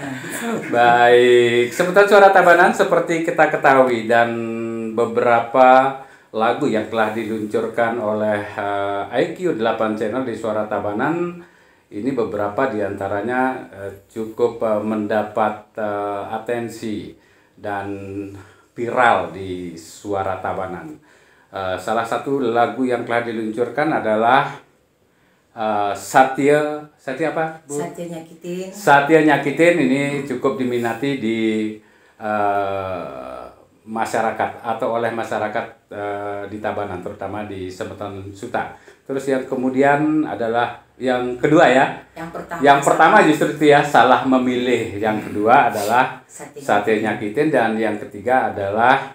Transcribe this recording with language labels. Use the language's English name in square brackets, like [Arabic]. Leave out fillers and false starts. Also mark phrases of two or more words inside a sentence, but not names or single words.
[Indonesian] Baik, seputar suara Tabanan seperti kita ketahui dan beberapa lagu yang telah diluncurkan oleh IQ 8 Channel di Suara Tabanan ini beberapa diantaranya cukup mendapat atensi dan viral di Suara Tabanan. Salah satu lagu yang telah diluncurkan adalah Satya apa, Bu? Satya nyakitin. Satya nyakitin ini cukup diminati di masyarakat atau oleh masyarakat di Tabanan, terutama di Semeton Suta. Terus yang kemudian adalah yang kedua ya. Yang pertama justru itu ya, salah memilih. Yang kedua adalah Satya nyakitin, dan yang ketiga adalah